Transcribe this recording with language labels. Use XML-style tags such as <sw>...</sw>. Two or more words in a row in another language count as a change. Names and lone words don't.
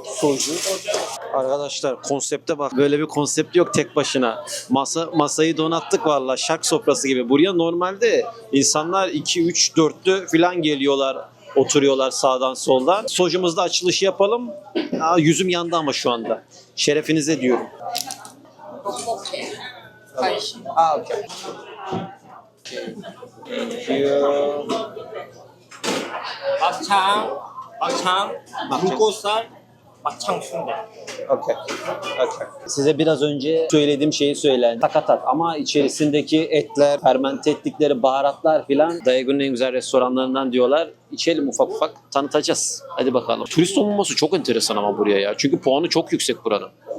<tr>Arkadaşlar konsepte bak. Böyle bir konsept yok tek başına. Masayı donattık valla. Şark sofrası gibi. Buraya normalde insanlar 2, 3, 4'lü falan geliyorlar. Oturuyorlar sağdan soldan. Sojumuzda açılışı yapalım. Yüzüm yandı ama şu anda. Şerefinize diyorum.</tr> <en>Okay.</en> <ko>막창, 불꽃살, 막창 순대.</ko> <en>Okay.</en> <tr>Size biraz önce söylediğim şeyi söyleyin. Sakatat ama içerisindeki etler, fermente ettikleri baharatlar filan Daegun'un en güzel restoranlarından diyorlar. İçelim ufak ufak tanıtacağız. Hadi bakalım. Turist olmaması çok enteresan ama buraya ya. Çünkü puanı çok yüksek buranın.</tr>